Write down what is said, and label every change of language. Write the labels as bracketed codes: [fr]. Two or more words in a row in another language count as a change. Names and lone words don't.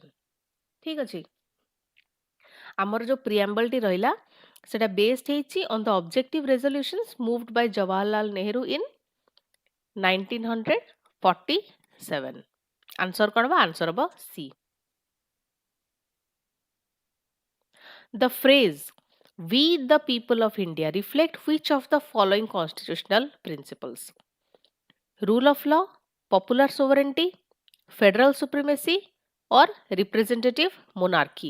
[or] ଠିକ ଅଛି ଆମର ଯୋଉ preamble ଟି ରହିଲା ସେଟା based ହେଇଛି [en] on the objective resolutions moved by Jawaharlal Nehru in 1947. [or] Answer କଣ ବା answer ହବ C. [en] The phrase "We the people of India" reflect which of the following constitutional principles? Rule of law, popular sovereignty, federal supremacy, or representative monarchy.